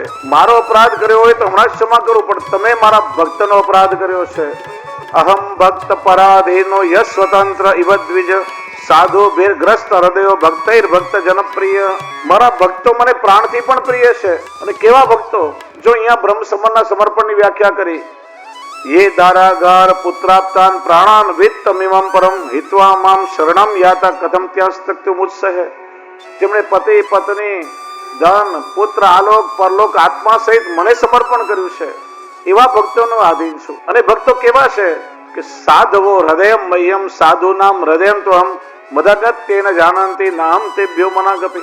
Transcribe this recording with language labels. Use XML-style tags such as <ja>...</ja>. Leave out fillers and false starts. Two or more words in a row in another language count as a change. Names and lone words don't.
<gu>મારો અપરાધ કર્યો હોય તો હમણાં જ ક્ષમા કરું, પણ તમે મારા ભક્તનો અપરાધ કર્યો છે.</gu> <sa>अहम भक्त पराधीनो यश स्वतंत्र इव द्विज साधु भीरग्रस्त हृदयो भक्तैर भक्त जनप्रिय.</sa> <gu>મારા ભક્તો મને પ્રાણથી પણ પ્રિય છે. અને કેવા ભક્તો! જો અહીંયા બ્રહ્મ સમરના સમર્પણની વ્યાખ્યા કરી.</gu> <sa>ये दारागार पुत्राप्तान प्राणान वित्तमिमं परम हित्वा माम शरणम याता कथम त्यास्तक्तु मुत्सह.</sa> <gu>જેમણે પતિ પત્ની ધન પુત્ર આલોક પરલોક આત્મા સહિત મને સમર્પણ કર્યું છે એવા ભક્તોનો આધીન છું. અને ભક્તો કેવા છે કે</gu> <sa>साधवो हृदयम मह्यम साधूनाम हृदयम तो हम मदगत्येन जानंति नाम तेभ्यो मनागपि.</sa>